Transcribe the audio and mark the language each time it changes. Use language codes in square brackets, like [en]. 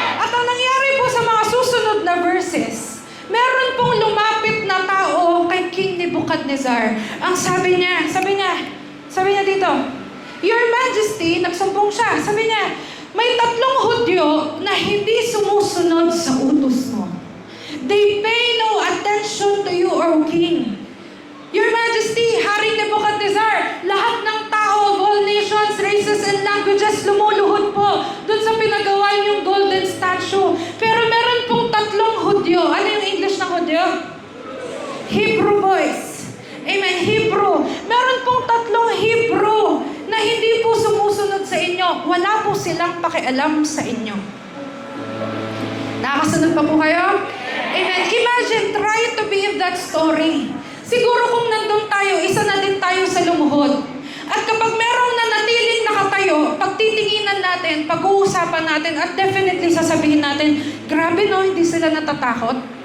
[tl] At ang nangyari po sa mga susunod na verses, meron pong lumapit na tao kay King Nebuchadnezzar. Ang sabi niya dito, [en] Your Majesty, [tl] nagsumbong siya. Sabi niya, may 3 Hudyo na hindi sumusunod sa utos mo. [en] They pay no attention to you, O King. Your Majesty, [tl] Haring Nebuchadnezzar, lahat ng tao [en] of all nations, races, and languages [tl] lumuluhod po dun sa pinagawa niyong [en] golden statue. [tl] Pero meron pong 3 Hudyo. Ano yung English ng Hudyo? [en] Hebrew boys. Amen. Hebrew. [tl] Meron pong 3 Hebrew na hindi po sumusunod sa inyo. Wala po silang pakialam sa inyo. Nakakasunod pa po kayo? Amen. [en] Imagine, try to believe that story. [tl] Siguro kung nandun tayo, isa na din tayo sa lumuhod. At kapag merong nanatiling nakatayo, pagtitinginan natin, pag-uusapan natin, at definitely sasabihin natin, grabe no, hindi sila natatakot.